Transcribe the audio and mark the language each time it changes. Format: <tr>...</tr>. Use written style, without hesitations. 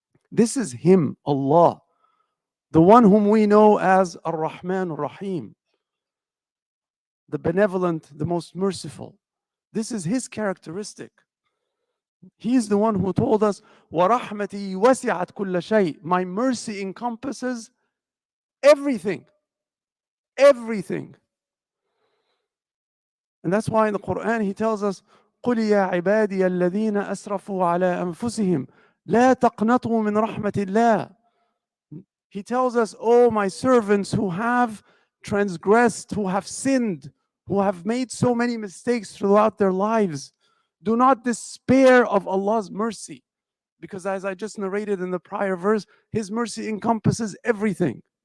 <en>This is Him, Allah, the one whom we know as Ar-Rahman Ar-Rahim, the benevolent, the most merciful. This is His characteristic. He is the one who told us,</en> <ar>وَرَحْمَتِي وَسِعَتْ كُلَّ شَيْء.</ar> <en>My mercy encompasses everything. Everything. And that's why in the Quran He tells us,</en> <ar>قُلْ يَا عِبَادِيَ الَّذِينَ أَسْرَفُوا عَلَىٰ أَنفُسِهِمْ لَا تَقْنَطُوا مِنْ رَحْمَةِ اللَّهِ.</ar> <en>He tells us, oh, my servants who have transgressed, who have sinned, who have made so many mistakes throughout their lives, do not despair of Allah's mercy. Because as I just narrated in the prior verse, His mercy encompasses everything.</en>